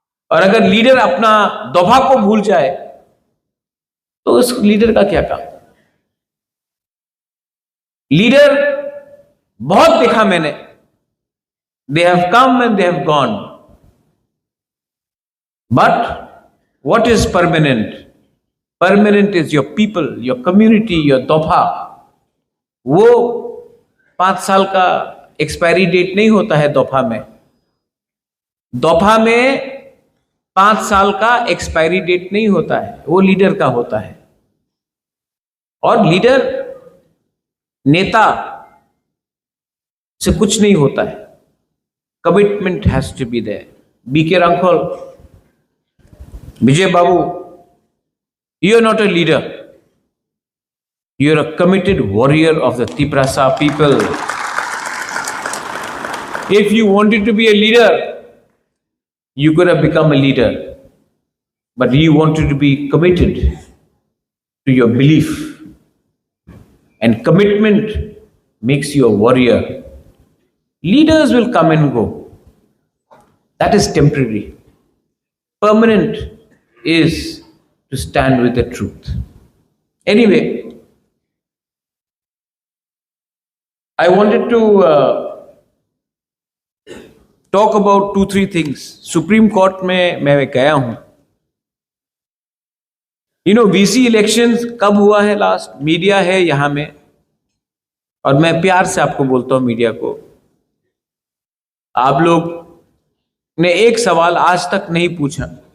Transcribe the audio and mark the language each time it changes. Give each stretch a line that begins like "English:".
Hindi: और अगर लीडर अपना दोभा को भूल जाए तो उस लीडर का क्या काम? लीडर बहुत देखा मैंने,
English: They have come and they have gone, but what is permanent? Permanent is your people, your community, your दोभा।
Hindi: वो 5 साल का एक्सपायरी डेट नहीं होता है दोभा में। दोभा में 5 साल का एक्सपायरी डेट नहीं होता है, वो लीडर का होता है। और लीडर, नेता से कुछ नहीं होता है।
English: Commitment has to be there. BK Hrangkhawl, Vijay Babu, you are not a leader. You are a committed warrior of the Tiprasa people. If you wanted to be a leader, you could have become a leader. But you wanted to be committed to your belief. And commitment makes you a warrior. Leaders will come and go. That is temporary. Permanent is to stand with the truth. Anyway, I wanted to talk about 2-3 things.
Hindi: Supreme Court में मैं गया हूं। VC elections कब हुआ है last? Media है यहां में, और मैं प्यार से आपको बोलता हूं, मीडिया को, आप लोग ने एक सवाल आज तक नहीं पूछा।